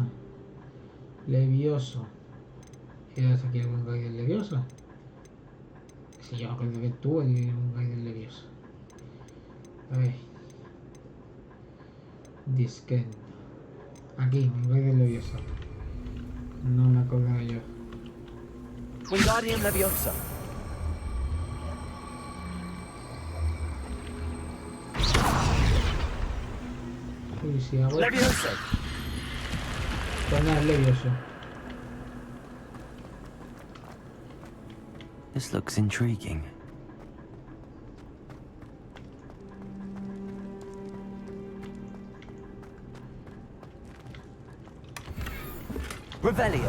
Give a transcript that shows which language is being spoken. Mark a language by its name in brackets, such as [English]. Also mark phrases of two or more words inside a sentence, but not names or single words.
[Spanish] Levioso. ¿Qué hace aquí el Wingardium Levioso? Si yo me acuerdo que tuvo el Wingardium Levioso. A ver. Disque. Aquí, Wingardium Levioso. No me acuerdo yo. Wingardium Leviosa. Uy, si hago... Leviosa. Pues nada, es Levioso. [English] This looks intriguing. [Spanish] Revelio.